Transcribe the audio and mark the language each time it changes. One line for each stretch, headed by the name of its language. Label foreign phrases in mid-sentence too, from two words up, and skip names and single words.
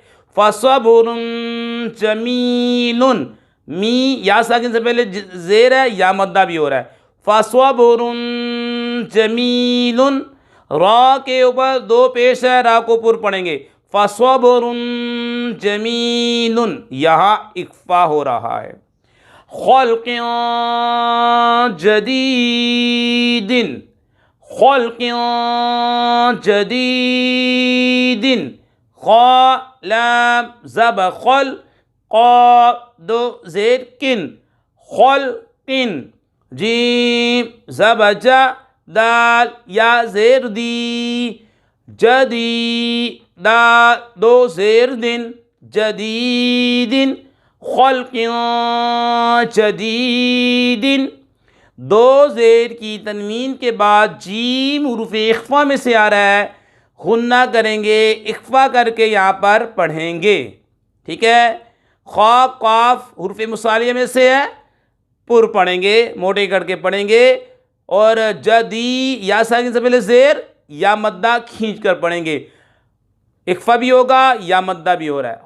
Arabic: فصبر جمیل،
Urdu: می یا ساکن سے پہلے زیر ہے، یا مدہ بھی ہو رہا ہے،
Arabic: فصبر جمیل،
Urdu: را کے اوپر دو پیش ہے، را کو پر پڑھیں گے،
Arabic: فصبر جمیل،
Urdu: یہاں اخفا ہو رہا ہے۔
Arabic: خلق جدید، خلق جدید،
Urdu: خا لام زب خل، قاف دو زیر کن، خلق، جیم زب جا، دال یا زیر دی، جدی، دال دو زیر دن، جدید،
Arabic: خلق جدید۔
Urdu: دو زیر کی تنوین کے بعد جیم حروف اخفا میں سے آ رہا ہے، غنہ کریں گے، اخفا کر کے یہاں پر پڑھیں گے، ٹھیک ہے۔ خا قاف حروف مصالیہ میں سے ہے، پر پڑھیں گے، موٹے کر کے پڑھیں گے، اور جدی یا ساکن سے پہلے زیر، یا مدہ کھینچ کر پڑھیں گے، اخفا بھی ہوگا، یا مدہ بھی ہو رہا ہے۔